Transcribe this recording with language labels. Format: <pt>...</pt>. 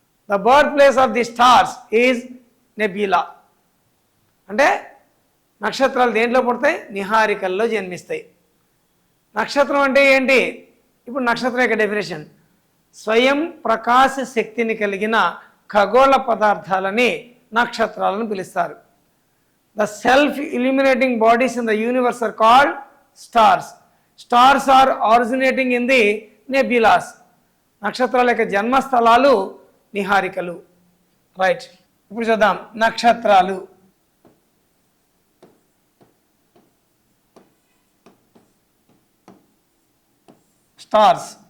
<en>The birthplace of the stars is nebula.</en> <te>అంటే నక్షత్రాలు దేంట్లో పుడతాయి? నిహారికల్లో జన్మిస్తాయి. నక్షత్రం అంటే ఏంటి? ఇప్పుడు నక్షత్రం యొక్క డెఫినేషన్: స్వయం ప్రకాశ శక్తిని కలిగిన ఖగోళ పదార్థాలని నక్షత్రాలను పిలుస్తారు.</te> <en>The self-illuminating bodies in the universe are called stars. Stars are originating in the nebulas.</en> <te>నక్షత్రాల యొక్క జన్మస్థలాలు నిహారికలు. రైట్, ఇప్పుడు చూద్దాం నక్షత్రాలు.</te> <en>Stars.</en>